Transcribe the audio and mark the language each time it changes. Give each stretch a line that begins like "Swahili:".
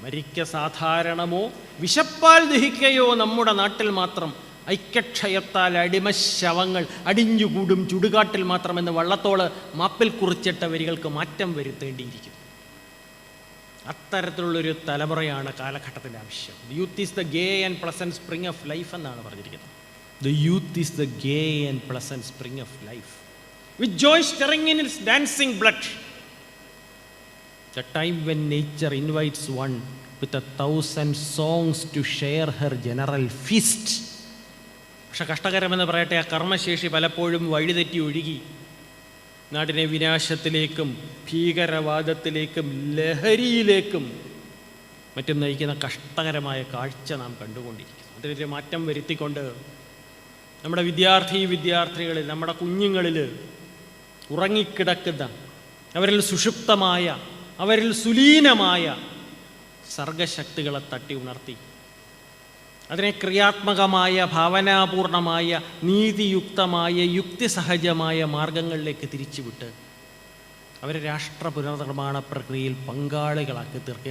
Malayalam: മരിക്ക സാധാരണമോ വിശപ്പാൽ ദഹിക്കയോ നമ്മുടെ നാട്ടിൽ മാത്രം ഐക്യക്ഷയത്താൽ അടിമശവങ്ങൾ അടിഞ്ഞുകൂടും ചുടുകാട്ടിൽ മാത്രമെന്ന് വള്ളത്തോള് മാപ്പിൽ കുറിച്ചിട്ട വരികൾക്ക് മാറ്റം വരുത്തേണ്ടിയിരിക്കുന്നു. അത്തരത്തിലുള്ളൊരു തലമുറയാണ് കാലഘട്ടത്തിൻ്റെ ആവശ്യം.
English: the youth is the gay and pleasant spring of life
Malayalam: എന്നാണ് പറഞ്ഞിരിക്കുന്നത്.
English: The youth is the gay and pleasant spring of life, with joy stirring in its dancing blood. The time when nature invites one with 1,000 songs to share her general feast.
Malayalam: പക്ഷെ കഷ്ടകരമെന്ന് പറയട്ടെ, ആ കർമ്മശേഷി പലപ്പോഴും വഴിതെറ്റി ഒഴുകി നാടിനെ വിനാശത്തിലേക്കും ഭീകരവാദത്തിലേക്കും ലഹരിയിലേക്കും മറ്റും നയിക്കുന്ന കഷ്ടകരമായ കാഴ്ച നാം കണ്ടുകൊണ്ടിരിക്കുന്നു. അതിനൊരു മാറ്റം വരുത്തിക്കൊണ്ട് നമ്മുടെ വിദ്യാർത്ഥികളിൽ, നമ്മുടെ കുഞ്ഞുങ്ങളിൽ ഉറങ്ങിക്കിടക്കുന്ന, അവരിൽ സുഷുപ്തമായ, അവരിൽ സുലീനമായ സർഗശക്തികളെ തട്ടി ഉണർത്തി അതിനെ ക്രിയാത്മകമായ, ഭാവനാപൂർണമായ, നീതിയുക്തമായ, യുക്തിസഹജമായ മാർഗങ്ങളിലേക്ക് തിരിച്ചുവിട്ട് അവരെ രാഷ്ട്ര പുനർനിർമ്മാണ പ്രക്രിയയിൽ പങ്കാളികളാക്കി തീർക്കുക.